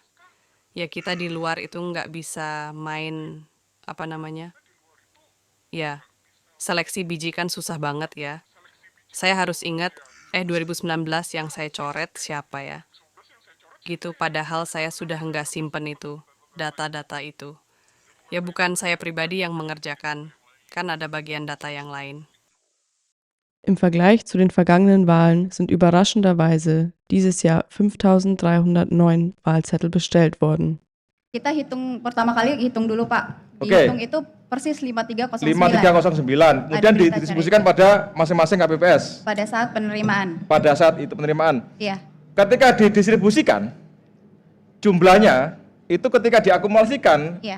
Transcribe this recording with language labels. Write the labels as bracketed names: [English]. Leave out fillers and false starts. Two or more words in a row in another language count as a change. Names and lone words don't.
[Indonesian] Ya kita di luar itu nggak bisa main, ya seleksi biji kan susah banget ya. Saya harus ingat, 2019 yang saya coret siapa ya? Gitu, padahal saya sudah nggak simpen itu, data-data itu. Ya bukan saya pribadi yang mengerjakan, kan ada bagian data yang lain. [German] Im Vergleich zu den vergangenen Wahlen sind überraschenderweise dieses Jahr 5.309 Wahlzettel bestellt worden. [Indonesian] Kita hitung pertama kali dulu Pak. Dihitung itu persis 5309. 5309. Kemudian didistribusikan pada masing-masing KPPS. Pada saat penerimaan. Pada saat itu penerimaan. Iya. Ketika didistribusikan, jumlahnya itu ketika diakumulasikan, iya.